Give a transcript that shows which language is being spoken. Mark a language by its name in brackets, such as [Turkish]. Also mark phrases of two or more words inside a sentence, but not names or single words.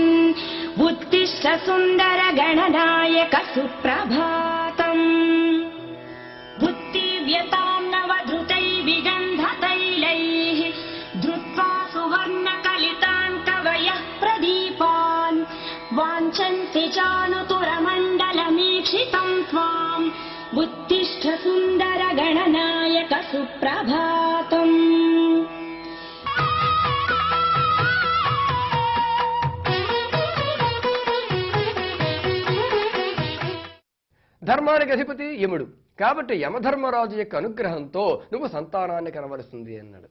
[Sanskrit] उत्तिष्ठ सुन्दर गणनायक सुप्रभातम् बुद्धिव्यतां नवधृतै विगन्धतैलैः धृत्वा सुवर्णकलितान् कवयः प्रदीपान् वाञ्छन्ति चानुतुरमण्डलमीक्षितं त्वाम् उत्तिष्ठ सुन्दर गणनायक सुप्रभातम् [Telugu] ధర్మానికి అధిపతి యముడు కాబట్టి యమధర్మరాజు యొక్క అనుగ్రహంతో నువ్వు సంతానాన్ని కనబరుస్తుంది అన్నాడు.